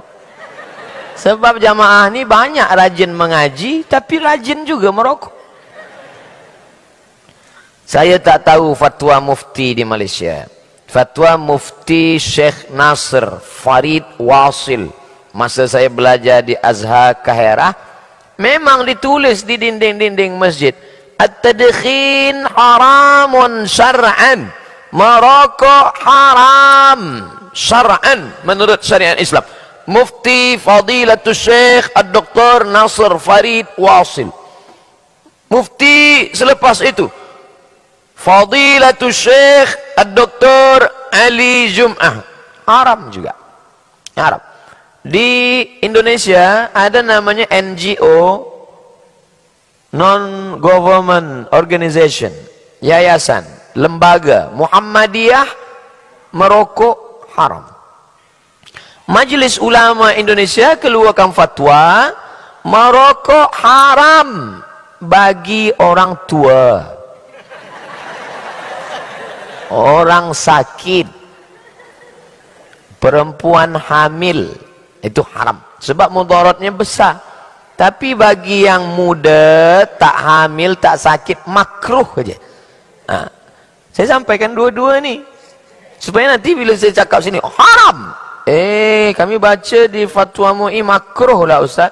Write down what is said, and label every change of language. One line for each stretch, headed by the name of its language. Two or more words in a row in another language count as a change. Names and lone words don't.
Malay: Sebab jamaah ni banyak rajin mengaji, tapi rajin juga merokok. Saya tak tahu fatwa mufti di Malaysia. Fatwa mufti Syekh Nasr Farid Wasil, masa saya belajar di Azhar Kahirah, memang ditulis di dinding-dinding masjid,
Arabic: at-tadkhin haramun syar'an,
Malay: merokok haram syar'an menurut syariat Islam. Mufti Fadilatul Syekh Ad-Doktor Nasr Farid Wasil. Mufti selepas itu Fadilatul Syekh Ad-Doktor Ali Jum'ah, haram juga, haram. Di Indonesia ada namanya NGO,
English: Non-Government Organization,
Malay: yayasan, lembaga Muhammadiyah, merokok haram. Majelis Ulama Indonesia keluarkan fatwa merokok haram bagi orang tua, orang sakit, perempuan hamil, itu haram sebab mudaratnya besar. Tapi bagi yang muda, tak hamil, tak sakit, makruh aja. Saya sampaikan dua-dua ni supaya nanti bila saya cakap sini haram, kami baca di fatwa MUI makruh lah Ustaz.